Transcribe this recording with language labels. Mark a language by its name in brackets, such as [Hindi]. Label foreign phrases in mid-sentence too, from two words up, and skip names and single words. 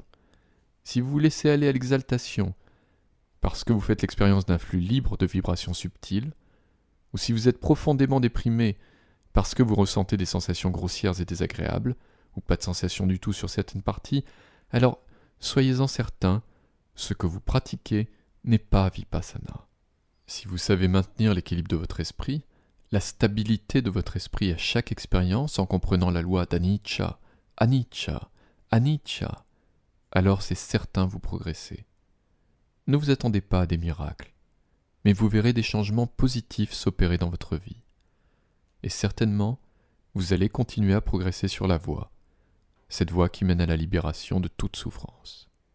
[French] Si vous vous laissez aller à l'exaltation, parce que vous faites l'expérience d'un flux libre de vibrations subtiles, ou si vous êtes profondément déprimé parce que vous ressentez des sensations grossières et désagréables, ou pas de sensations du tout sur certaines parties, alors soyez-en certains, ce que vous pratiquez n'est pas Vipassana. Si vous savez maintenir l'équilibre de votre esprit, la stabilité de votre esprit à chaque expérience en comprenant la loi d' [Pali] anicca, anicca, anicca, [French] alors c'est certain vous progressez. Ne vous attendez pas à des miracles, mais vous verrez des changements positifs s'opérer dans votre vie. Et certainement, vous allez continuer à progresser sur la voie, cette voie qui mène à la libération de toute souffrance.